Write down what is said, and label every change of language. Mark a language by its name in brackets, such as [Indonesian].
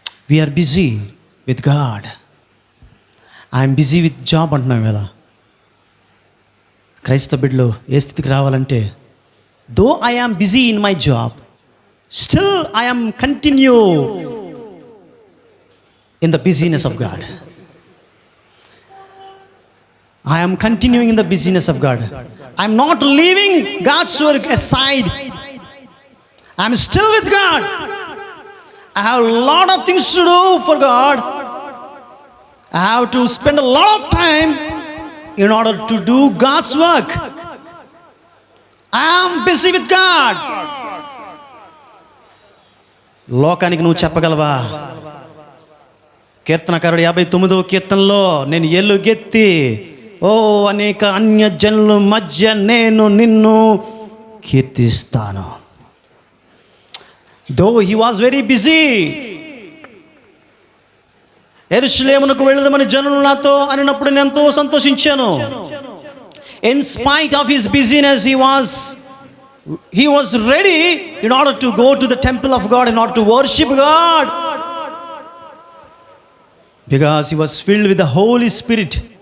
[English] We are busy with God. I'm busy with job [Telugu] అంటున్నాం. ఇలా క్రైస్తవ బిడ్డలు ఏ స్థితికి రావాలంటే, [English] Though I am busy in my job, still I am continue in the busyness of God. I am continuing in the busyness of God. I am not leaving God's work aside. I am still with God. I have a lot of things to do for God. I have to spend a lot of time in order to do God's work. I am busy with God. [Telugu] లోకానికి నువ్వు చెప్పగలవా? కీర్తనకారుడు 59వ కీర్తనలో, నేను ఎలుగెత్తి అనేక అన్యజనుల మధ్య నేను నిన్ను కీర్తిస్తాను. [English] Though he was very busy. [Telugu] యెరూషలేమునకు వెళదామని జనులు నాతో అనినప్పుడు నేను ఎంతో సంతోషించాను. [English] In spite of his busyness he was ready in order to go to the temple of God, in order to worship God, because he was filled with the Holy Spirit.